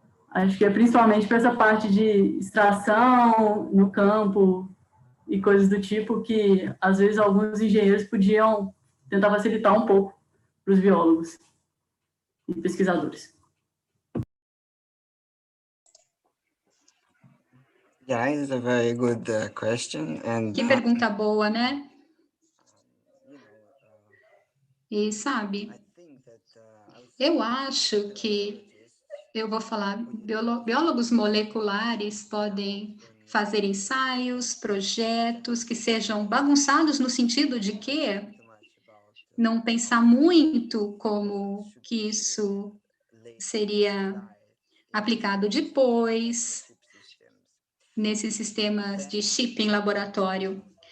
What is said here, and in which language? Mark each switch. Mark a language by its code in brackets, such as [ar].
[pt] Acho que é principalmente para essa parte de extração no campo e coisas do tipo que, às vezes, alguns engenheiros podiam tentar facilitar um pouco para os biólogos e pesquisadores. [en] Yeah, it's a very good question. And [pt] Que pergunta boa, né? E sabe, eu acho que, eu vou falar, biólogos moleculares podem fazer ensaios, projetos que sejam bagunçados no sentido de que não pensar muito como que isso seria aplicado depois nesses sistemas de chip em laboratório.